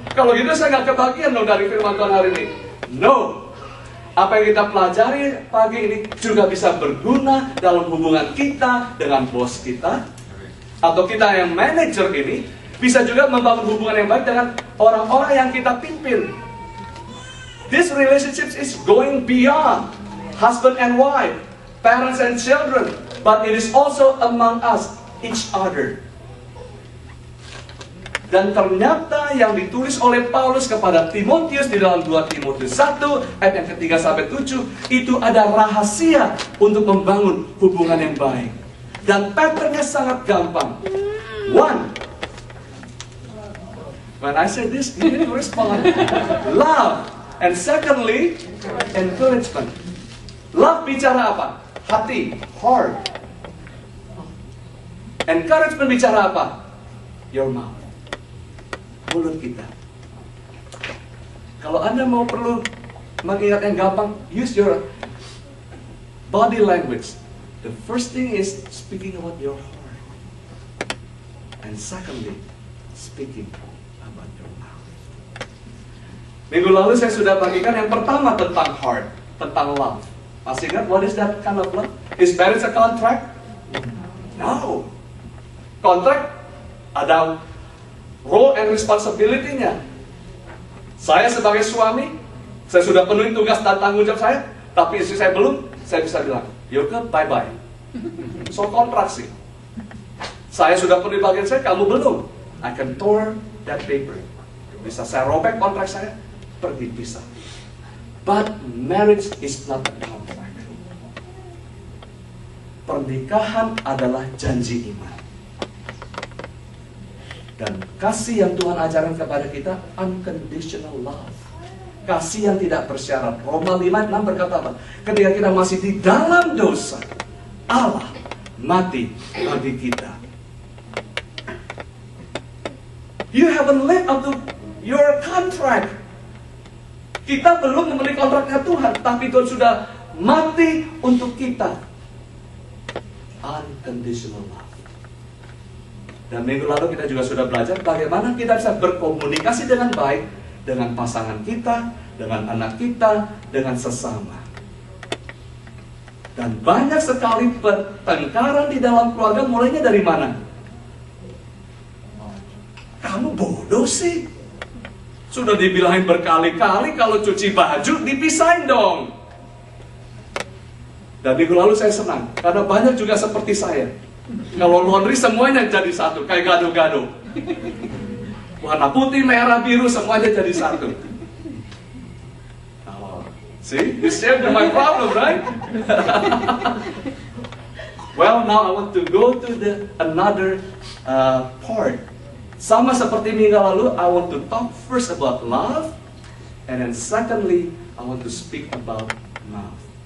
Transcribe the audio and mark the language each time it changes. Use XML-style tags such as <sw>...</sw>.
<id>Kalau gitu saya nggak kebagian dong dari firman Tuhan hari ini.</id> <en>No.</en> <id>Apa yang kita pelajari pagi ini juga bisa berguna dalam hubungan kita dengan bos kita. Atau kita yang manajer ini bisa juga membangun hubungan yang baik dengan orang-orang yang kita pimpin.</id> <en>This relationship is going beyond husband and wife, parents and children, but it is also among us, each other.</en> <id>Dan ternyata yang ditulis oleh Paulus kepada Timotius di dalam 2 Timotius 1 ayat yang ketiga sampai 7 itu ada rahasia untuk membangun hubungan yang baik. Dan patternnya sangat gampang.</id> <en>One, when I say this, you need to respond. Love. And secondly, encouragement. Love</en> <id>bicara apa? Hati,</id> <en>heart.</en> <id>Encouragement bicara apa?</id> <en>Your mouth.</en> <id>Mulut kita. Kalau Anda mau perlu mengingat yang gampang,</id> <en>use your body language. The first thing is speaking about your heart. And secondly, speaking about your mouth.</en> <id>Minggu lalu saya sudah bagikan yang pertama tentang heart, tentang love. Masih ingat</id> <en>what is that kind of love? Is marriage a contract? No. Contract ada role and responsibility-nya.</en> <id>Saya sebagai suami, saya sudah penuhi tugas dan tanggung jawab saya, tapi istri saya belum, saya bisa bilang, Yoke, bye-bye. So kontrak sih. Saya sudah penuhi bagian saya, kamu belum.</id> <en>I can tear that paper.</en> <id>Bisa saya robek kontrak saya, pergi pisah.</id> <en>But marriage is not a contract.</en> <id>Pernikahan adalah janji iman. Dan kasih yang Tuhan ajarkan kepada kita,</id> <en>unconditional love.</en> <id>Kasih yang tidak bersyarat. Roma 5:6 berkata apa? Ketika kita masih di dalam dosa, Allah mati bagi kita.</id> <en>You haven't lived up to your contract.</en> <id>Kita belum memenuhi kontraknya Tuhan, tapi Tuhan sudah mati untuk kita.</id> <en>Unconditional love.</en> <id>Dan minggu lalu kita juga sudah belajar bagaimana kita bisa berkomunikasi dengan baik dengan pasangan kita, dengan anak kita, dengan sesama. Dan banyak sekali pertengkaran di dalam keluarga mulainya dari mana? Kamu bodoh sih. Sudah dibilangin berkali-kali kalau cuci baju dipisahin dong. Dan minggu lalu saya senang karena banyak juga seperti saya. Kalau laundry semuanya jadi satu, kayak gado-gado. Warna putih, merah, biru semuanya jadi satu.</id> <en>Oh, see, you saved my problem, right? Well, now I want to go to the another part.</en> <id>Sama seperti minggu lalu,</id> <en>I want to talk first about love, and then secondly, I want to speak about mouth.</en>